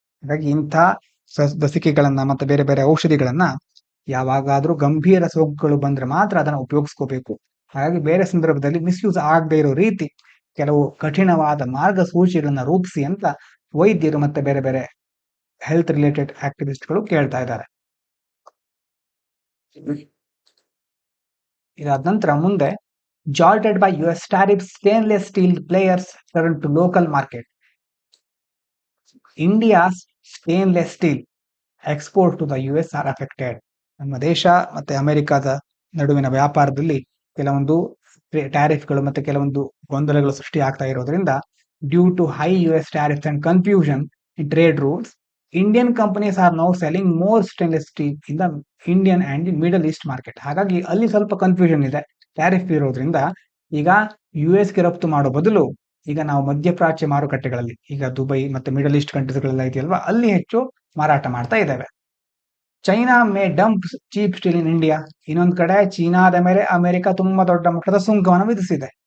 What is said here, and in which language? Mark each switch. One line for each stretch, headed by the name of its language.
Kannada: ಹಾಗಾಗಿ ಇಂಥ ಲಸಿಕೆಗಳನ್ನ ಮತ್ತೆ ಬೇರೆ ಬೇರೆ ಔಷಧಿಗಳನ್ನ ಯಾವಾಗಾದ್ರೂ ಗಂಭೀರ ಸೋಂಕುಗಳು ಬಂದ್ರೆ ಮಾತ್ರ ಅದನ್ನ ಉಪಯೋಗಿಸ್ಕೋಬೇಕು. ಹಾಗಾಗಿ ಬೇರೆ ಸಂದರ್ಭದಲ್ಲಿ ಮಿಸ್ಯೂಸ್ ಆಗದೆ ಇರೋ ರೀತಿ ಕೆಲವು ಕಠಿಣವಾದ ಮಾರ್ಗಸೂಚಿಗಳನ್ನ ರೂಪಿಸಿ ಅಂತ ವೈದ್ಯರು ಮತ್ತೆ ಬೇರೆ ಬೇರೆ ಹೆಲ್ತ್ ರಿಲೇಟೆಡ್ ಆಕ್ಟಿವಿಸ್ಟ್ಗಳು ಕೇಳ್ತಾ ಇದ್ದಾರೆ. ಇದಾದ ನಂತರ ಮುಂದೆ,
English: Jolted by US tariffs, stainless steel players turn to local market. India's stainless steel export to the US are affected.
Kannada: ನಮ್ಮ ದೇಶ ಮತ್ತೆ ಅಮೆರಿಕದ ನಡುವಿನ ವ್ಯಾಪಾರದಲ್ಲಿ ಕೆಲವೊಂದು ಟ್ಯಾರಿಫ್ಗಳು ಮತ್ತೆ ಕೆಲವೊಂದು ಗೊಂದಲಗಳು ಸೃಷ್ಟಿ ಆಗ್ತಾ ಇರೋದ್ರಿಂದ,
English: Due to high US tariffs and confusion in trade rules, Indian companies are now selling more stainless steel in the Indian and Middle East market.
Kannada: ಹಾಗಾಗಿ ಅಲ್ಲಿ ಸ್ವಲ್ಪ ಕನ್ಫ್ಯೂಷನ್ ಇದೆ. ಟ್ಯಾರಿಫ್ ಇರೋದ್ರಿಂದ ಈಗ US ಗೆ ರಫ್ತು ಮಾಡೋ ಬದಲು ಈಗ ನಾವು ಮಧ್ಯಪ್ರಾಚ್ಯ ಮಾರುಕಟ್ಟೆಗಳಲ್ಲಿ, ಈಗ ದುಬೈ ಮತ್ತೆ ಮಿಡಲ್ ಈಸ್ಟ್ ಕಂಟ್ರೀಸ್ಗಳೆಲ್ಲ ಇದೆಯಲ್ವಾ, ಅಲ್ಲಿ ಹೆಚ್ಚು ಮಾರಾಟ ಮಾಡ್ತಾ ಇದ್ದೇವೆ.
English: China may dump cheap steel in India.
Kannada: ಇನ್ನೊಂದ್ ಕಡೆ ಚೀನಾದ ಮೇಲೆ ಅಮೆರಿಕ ತುಂಬಾ ದೊಡ್ಡ ಮಟ್ಟದ ಸುಂಕವನ್ನು ವಿಧಿಸಿದೆ.